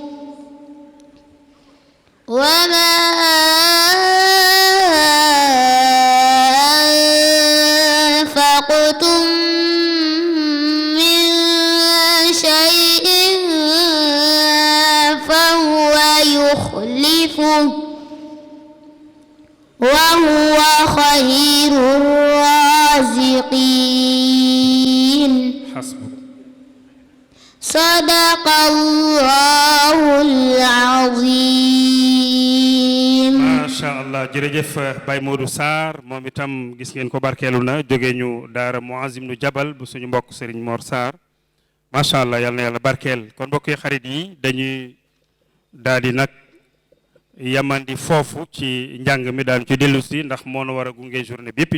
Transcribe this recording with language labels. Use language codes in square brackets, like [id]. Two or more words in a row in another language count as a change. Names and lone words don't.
[ar] وما أنفقتم من شيء فهو يخلفه وهو خير الرازقين حسبك صدق الله العظيم ما شاء الله [wo] jërëjëf Baye Modou Sarr moom itam gis ngeen ko barkeelu na jóge ñu daara Muaz ibnu Jabal bu suñu mbokk Serigne Mor Sarr [ar] ما شاء الله [wo] yal na yàlla barkeel kon mbokk yi xarit yi dañuy daal di nag yamandi foofu ci njàng mi daan ci dellu si ndax moo nu war a gunge journée bi yëpp